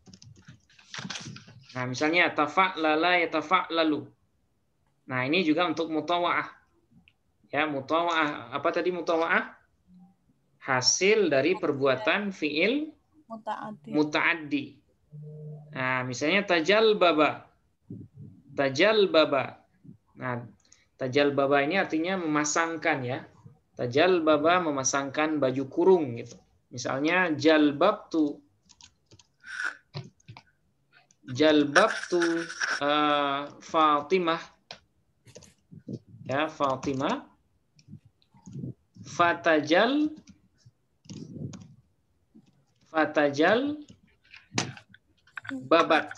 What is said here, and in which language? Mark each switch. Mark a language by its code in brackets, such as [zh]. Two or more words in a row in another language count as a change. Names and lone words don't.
[id] Nah, misalnya tafa'lala ya tafa'lalu. Nah, ini juga untuk mutawa'ah. Ya, mutawa'ah. Apa tadi mutawa'ah? Hasil dari perbuatan [ar] فعل متعدي. [id] Nah, misalnya tajal baba. Nah, tajal baba ini artinya memasangkan ya. Tajal baba memasangkan baju kurung gitu. Misalnya jalbabtu Fatimah. Ya, Fatimah. Fatajal babat.